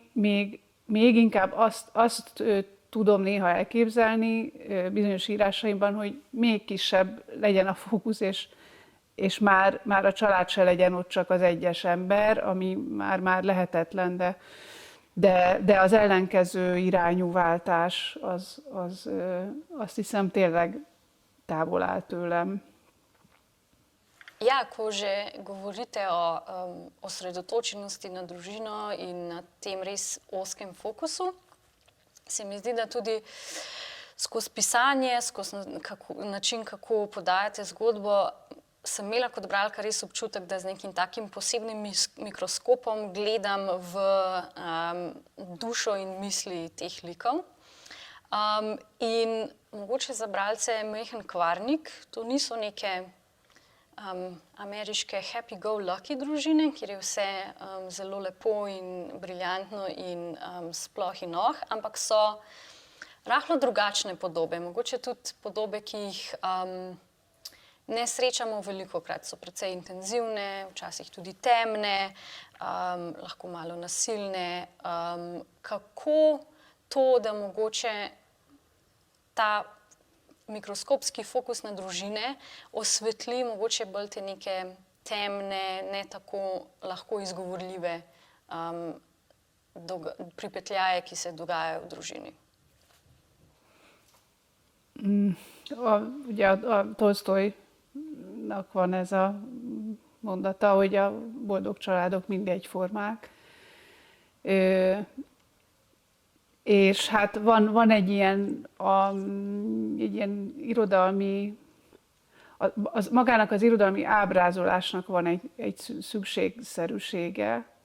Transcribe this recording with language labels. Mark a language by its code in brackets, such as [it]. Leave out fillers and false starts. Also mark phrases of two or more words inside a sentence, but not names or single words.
[hu] még inkább azt tudom néha elképzelni bizonyos írásaimban, hogy még kisebb legyen a fókusz, és már a család se legyen ott csak az egyes ember, ami már lehetetlen, de az ellenkező irányú váltás, azt hiszem tényleg távol áll tőlem. [sl] Ja, ko že govorite o osredotočenosti na družino in na tem res ozkem fokusu, se mi zdi, da tudi skozi pisanje, skozi način, kako podajate zgodbo, sem imela kot bralka res občutek, da z nekim takim posebnim mikroskopom gledam v dušo in misli teh likov. In mogoče za bralce majhen kvarnik, to niso neke ameriške [en] happy-go-lucky [sl] družine, kjer je vse zelo lepo in briljantno in sploh in ampak so rahlo drugačne podobe, mogoče tudi podobe, ki jih ne srečamo velikokrat, so precej intenzivne, včasih tudi temne, lahko malo nasilne. Kako to, da mogoče ta mikroskopski fokus na družine osvetli mogoče bolj te neke temne, ne tako lahko izgovorljive pripetljaje, ki se dogajajo v družini? [hu] Ugye a Tolsztojnak van ez a mondata, hogy a boldog családok mind egyformák. És hát van egy ilyen irodalmi, magának az irodalmi ábrázolásnak van egy szükségszerűsége,